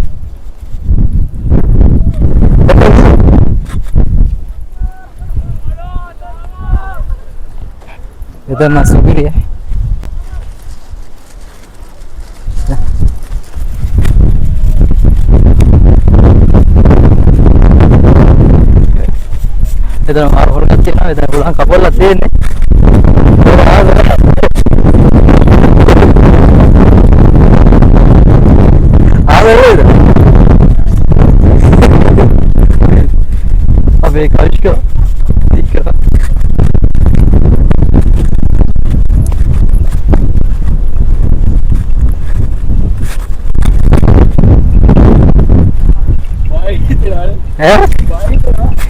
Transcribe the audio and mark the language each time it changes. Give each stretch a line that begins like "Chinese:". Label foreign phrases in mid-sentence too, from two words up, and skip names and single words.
Sinhala: එතන සුපිරිය. එතන මාර හොලක් තියෙනවා. එතන උලන් කපලා තියෙන්නේ.
Turkish: Abi kaç kilo? Dikkat. Vay gidiyor. He? Vay gidiyor.